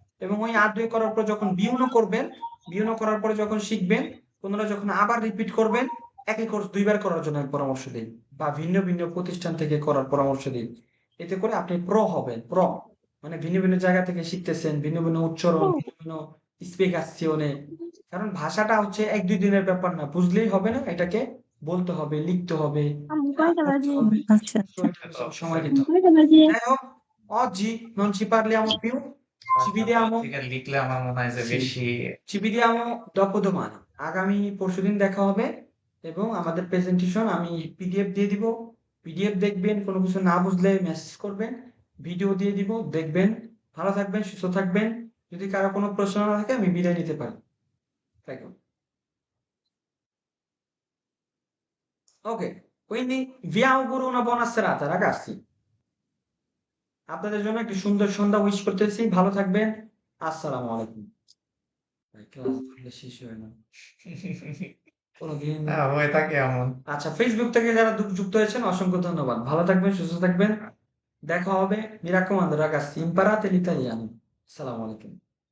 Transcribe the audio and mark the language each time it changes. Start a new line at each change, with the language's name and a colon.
Bangla: এবং ওই আদুয়ে করার পর যখন বিউনো করবেন, বিউনো করার পরে যখন শিখবেন, পুনরায় যখন আবার রিপিট করবেন, একই কোর্স 2 বার করার জন্য আমি পরামর্শ দিই, বা ভিন্ন ভিন্ন প্রতিষ্ঠান থেকে করার পরামর্শ দিই। এতে করে আপনি প্রো হবেন। প্রো মানে ভিন্ন ভিন্ন জায়গা থেকে শিখতেছেন, ভিন্ন ভিন্ন উচ্চারণ, ভিন্ন ভিন্ন স্পেগাসিওনে। কারণ ভাষাটা হচ্ছে 1-2 দিনের ব্যাপার না, বুঝলেই হবে না, এটাকে বলতে হবে, লিখতে হবে, পড়তে হবে। আচ্ছা তো আচ্ছা এটা সময় দিতে হবে। যাই হোক,
Italian: oggi non ci parliamo più, ci vediamo,
Bangla: থেকে লিখলে আমার মনে হয় যে
Italian: sì,
Bangla: বেশি
Italian: ci vediamo dopodomani,
Bangla: আগামী পরশুদিন দেখা হবে। এবং আমাদের প্রেজেন্টেশন আমি পিডিএফ দিয়ে দিব, পিডিএফ দেখবেন, কোনো কিছু না বুঝলে মেসেজ করবেন, ভিডিও দিয়ে দিব, দেখবেন। ভালো থাকবেন, সুস্থ থাকবেন। যদি কারো কোনো প্রশ্ন না থাকে আমি বিদায় নিতে পারি।
English: Thank you.
Italian: Ok, quindi vi auguro una buona serata, ragazzi.
Bangla: আপনাদের জন্য একটি সুন্দর সন্ধ্যা উইশ করতেছি। ভালো থাকবেন। আসসালামু আলাইকুম। ক্লাস ধরলে শেষ হয় না কোনোদিন। হ্যাঁ হয়ে থাকে এমন। আচ্ছা, ফেসবুক থেকে যারা যুক্ত হয়েছেন অসংখ্য ধন্যবাদ। ভালো থাকবেন, সুস্থ থাকবেন। দেখা হবে।
Italian: Mi raccomando, ragazzi, imparate l'italiano.
Bangla: Assalamu alaikum.